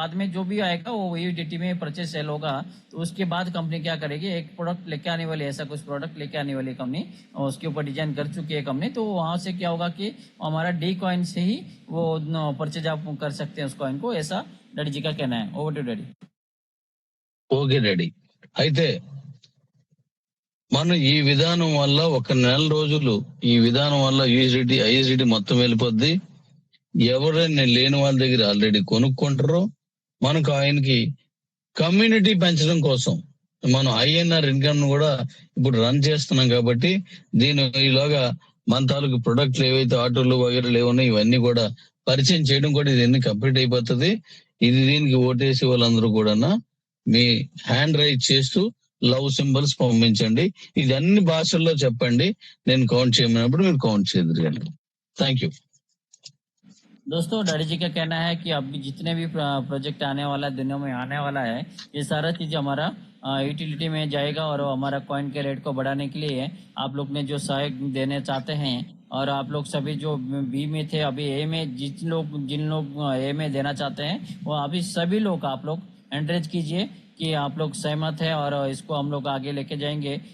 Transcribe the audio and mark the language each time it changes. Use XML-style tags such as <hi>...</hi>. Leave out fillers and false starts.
<hi>बाद में जो भी आएगा वो USDT में परचेज सेल होगा। तो उसके बाद कंपनी क्या करेगी, एक प्रोडक्ट लेके आने वाली, ऐसा कुछ प्रोडक्ट लेके आने वाली कंपनी, और उसके ऊपर डिजाइन कर चुकी है कंपनी। तो वहां से क्या होगा कि हमारा डी कॉइन से ही वो परचेज आप कर सकते हैं उस कॉइन को। ऐसा डैडी जी का कहना है।</hi> <en>Over to daddy. Okay daddy.</en> <te>అయితే మనం ఈ విధానం వల్ల ఒక నెల రోజులు ఈ విధానం వల్ల ISDT మొత్తం వెళ్ళిపోద్ది. ఎవరైనా లేని వాళ్ళ దగ్గర ఆల్రెడీ కొనుక్కుంటారో మనకు ఆయనకి కమ్యూనిటీ పెంచడం కోసం మనం INR ఇన్కమ్ కూడా ఇప్పుడు రన్ చేస్తున్నాం. కాబట్టి ఈలోగా మన తాలూకు ప్రొడక్ట్లు ఏవైతే ఆటోలు వగేరాలు ఏమన్నా ఇవన్నీ కూడా పరిచయం చేయడం కూడా ఇది కంప్లీట్ అయిపోతుంది. దీనికి ఓటేసి వాళ్ళందరూ కూడా మీ హ్యాండ్ రైజ్ చేస్తూ లవ్ సింబల్స్ పంపించండి. ఇది అన్ని భాషల్లో చెప్పండి. నేను కౌంట్ చేయమన్నప్పుడు మీరు కౌంట్ చేయగలరు.</te> <en>Thank you.</en> <hi>दोस्तों डैडी जी का कहना है कि अभी जितने भी प्रोजेक्ट आने वाला दिनों में आने वाला है, ये सारा चीज हमारा यूटिलिटी में जाएगा और हमारा कॉइन के रेट को बढ़ाने के लिए आप लोग ने जो सहयोग देने चाहते हैं, और आप लोग सभी जो बी में थे अभी ए में, जिन लोग ए में देना चाहते हैं वो अभी सभी लोग आप लोग एंकरेज कीजिए कि आप लोग सहमत है और इसको हम लोग आगे लेके जाएंगे।</hi>